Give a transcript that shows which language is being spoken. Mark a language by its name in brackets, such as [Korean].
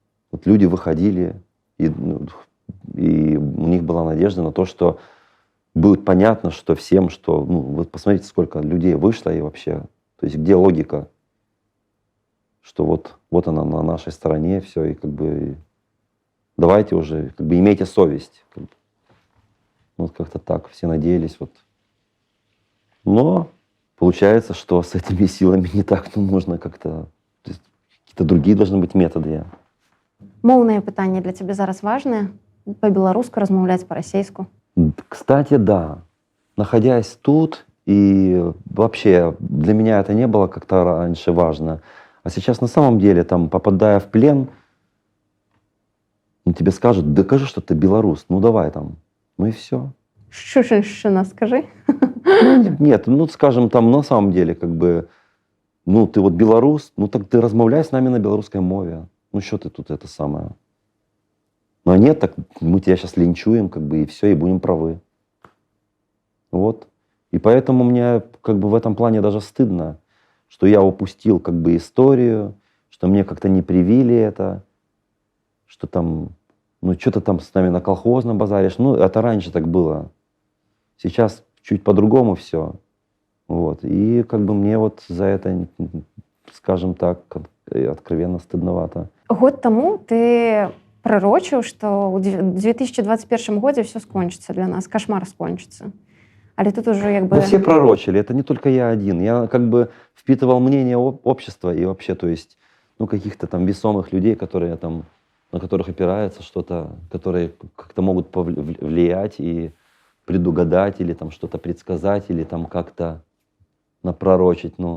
[Russian] Вот люди выходили, и у них была надежда на то, что будет понятно, что всем, что, вот посмотрите, сколько людей вышло и вообще, то есть где логика, что вот она на нашей стороне, все, и как бы давайте уже, как бы имейте совесть. Вот как-то так, все надеялись. Вот. Но получается, что с этими силами не так, нужно как-то, какие-то другие должны быть методы. [Belarusian] Моўнае пытанне для цябе зараз важнае? Па-беларуску размаўляць па-расейску? [Russian] Кстати, да. Находясь тут, и вообще для меня это не было как-то раньше важно. А сейчас на самом деле, там, попадая в плен, тебе скажут, докажи, что ты белорус, давай там. И все. Шушинщина, скажи. Нет, скажем, там на самом деле, как бы, ты вот белорус, так ты размовляй с нами на белорусской мове. Что ты тут это самое? А нет, так мы тебя сейчас линчуем, как бы, и все, и будем правы. Вот. И поэтому мне, как бы, в этом плане даже стыдно, что я упустил, как бы, историю, что мне как-то не привили это, что там, что-то там с нами на колхозном базаришь. Это раньше так было. Сейчас чуть по-другому все. Вот. И как бы мне вот за это, скажем так, откровенно стыдновато. [Belarusian] Год таму ты прарочыў, што ў 2021 годзе все скончыцца для нас, кошмар скончыцца. Але тут уже як бы... [Russian] Все пророчили, это не только я один. Я как бы впитывал мнение общества и вообще, то есть, каких-то там весомых людей, которые там, на которых опирается что-то, которые как-то могут повлиять и предугадать, или там что-то предсказать, или там как-то напророчить.